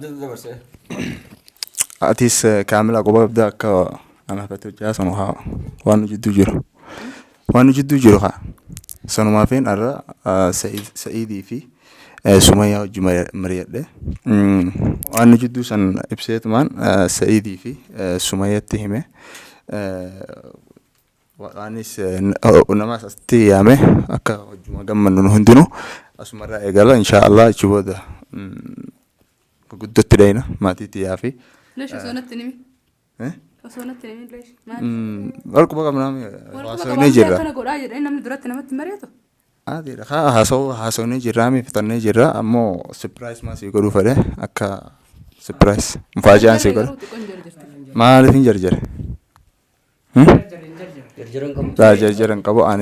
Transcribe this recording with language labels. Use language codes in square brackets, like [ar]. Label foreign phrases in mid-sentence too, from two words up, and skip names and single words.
[om] Atis kaamilaa qoba abdaa akka anaafate hojjaa sanu haa waan nu jidduu jiru haa sanumaafin arra Sa'iidii fi Sumayyaa wajjin mari'adhe waan nu jidduu san ibseetumaan Sa'iidii fi Sumayyaatti hime waanis namaas asitti yaame akka wajjuma gammannu hundinuu asumarraa eegala [ar] إن شاء الله [om] achi booda guddotti dhayna maatiitti yaafi. Leesha soonatti nimi. Soonatti nimi leesha. Walquba qabnaami haasofnee jirra. Kana godhaa jedhee namni duratti namatti mari'atu. Adiidha haa haasofnee jirraa miiffatannee jirra ammoo surprise maasii godhuu fedhe akka surprise mufaajaan sii godhu. Maaliif hin jarjare? Jarjaran qabu ani.